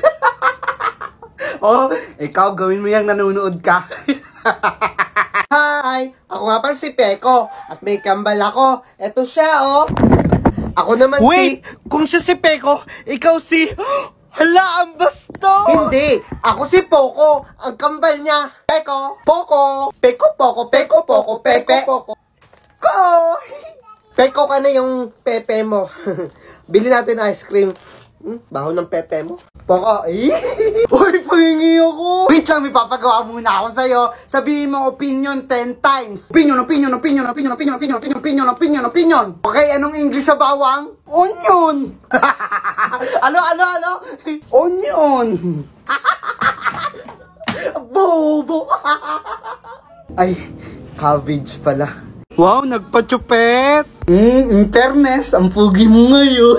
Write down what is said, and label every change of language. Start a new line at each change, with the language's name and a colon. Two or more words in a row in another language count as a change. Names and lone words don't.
Filipino: Oh, ikaw gawin mo yung nanonood ka. Hi! Ako nga pa si Peko at may kambal ako. Eto siya, oh. Ako naman Wait! Kung siya si Peko, ikaw si... Hala, ang basto! Hindi! Ako si Poco! Ang kambal niya! Peko! Poco! Peko, Poco! Peko, Poco! Pepe! Poco! Ko! Peko ka na yung pepe mo. Bili natin ice cream. Baho ng pepe mo. Poco! Uy, pahingi ako! Wait lang, may papagawa muna ako sa'yo. Sabihin mo
English: opinion 10 times. Opinion, opinion, opinion, opinion, opinion, opinion, opinion, opinion, opinion, opinion.
Filipino: Okay, anong English sa bawang? Onion! Ano? Onion! Bobo! Ay, cabbage pala. Wow, nagpa-chupet!
English: In fairness,
Filipino: ang pogi mo ngayon.